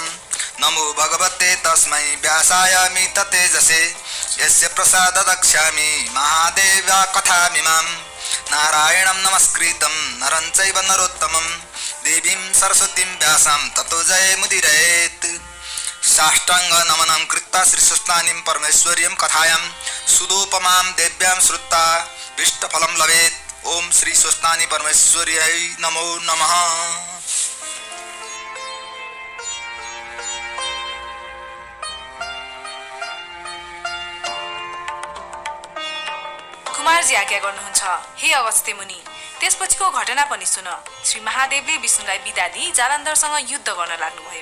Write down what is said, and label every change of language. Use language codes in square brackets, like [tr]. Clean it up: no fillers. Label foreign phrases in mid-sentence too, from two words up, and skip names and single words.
[sa] नमो भगवते तस्मै व्यासाय तेजसे यस्य प्रसाददक्ष्यामि महादेवा कथामिमां नारायणं नमस्कृतं नरं चैव नरोत्तमं देवीं सरस्वतीं व्यासं ततो जयमुदीरयेत्। साष्टांग नमनं कृत्वा श्रीस्वस्तानीं परमेश्वर्यं कथायां सुदोपमां देव्यां श्रुत्वा इष्टफलं लभेत्। ओम श्री स्वस्तानी परमेश्वर्यै नमो नमः। [ne] कुमारजी आज्ञा गर्नुहुन्छ। हे अगस्त्य मुनि, त्यसपछिको घटना पनि सुन। श्री महादेवले विष्णुलाई बिदा दिई जालन्धरसँग युद्ध गर्न लाग्नुभयो।